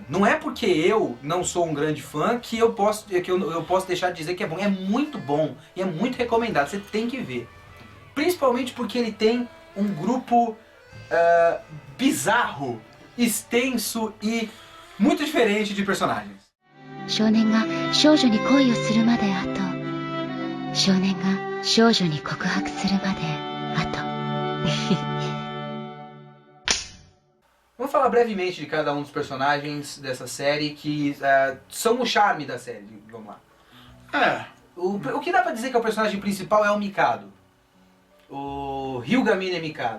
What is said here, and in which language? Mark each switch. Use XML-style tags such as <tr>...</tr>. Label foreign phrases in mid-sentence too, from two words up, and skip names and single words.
<pt>Não é porque eu não sou um grande fã que eu posso deixar de dizer que é bom. É muito bom e é muito recomendado. Você tem que ver. Principalmente porque ele tem um grupo bizarro, extenso e muito diferente de personagens.</pt> <ja>少年が少女に恋をするまであと少年が少女に告白するまであと</ja> <pt>Vamos falar brevemente de cada um dos personagens dessa série que são o charme da série. Vamos lá. O que dá pra dizer que é o personagem principal é o Mikado. O Hyugamine Mikado.</pt>